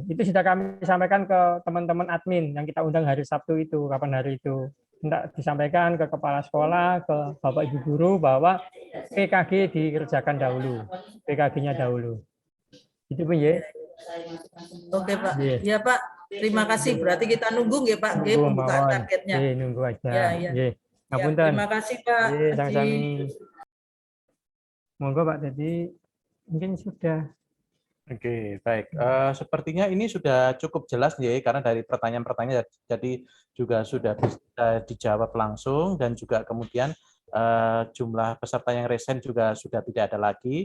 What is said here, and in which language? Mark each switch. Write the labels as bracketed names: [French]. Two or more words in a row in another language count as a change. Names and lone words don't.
[Indonesian] Itu sudah kami sampaikan ke teman-teman admin yang kita undang hari Sabtu itu, kapan hari itu. Hendak disampaikan ke kepala sekolah, ke Bapak Ibu guru bahwa PKG dikerjakan dahulu, PKG-nya dahulu. Itu pun ya. Oke Pak. Ya Pak, terima kasih. Berarti kita nunggu nggih Pak, nggih pembukaan targetnya. Nunggu aja. Ya. Terima kasih Pak. Monggo Pak, jadi mungkin sudah. Oke, baik. Sepertinya ini sudah cukup jelas ya, karena dari pertanyaan-pertanyaan jadi juga sudah bisa dijawab langsung dan juga kemudian jumlah peserta yang resen juga sudah tidak ada lagi.